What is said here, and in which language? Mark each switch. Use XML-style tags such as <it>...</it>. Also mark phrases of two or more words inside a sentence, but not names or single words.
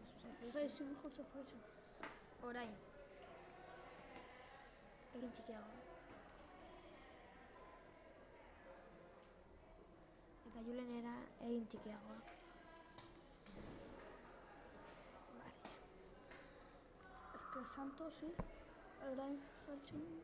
<eu>Frezen, Jose Frezen. Orain. Egin txikiago. Eta Julenera egin txikiagoa.</eu> <es>Vale. Es que Santos, sí.</es> <eu>Orain Frezen.</eu>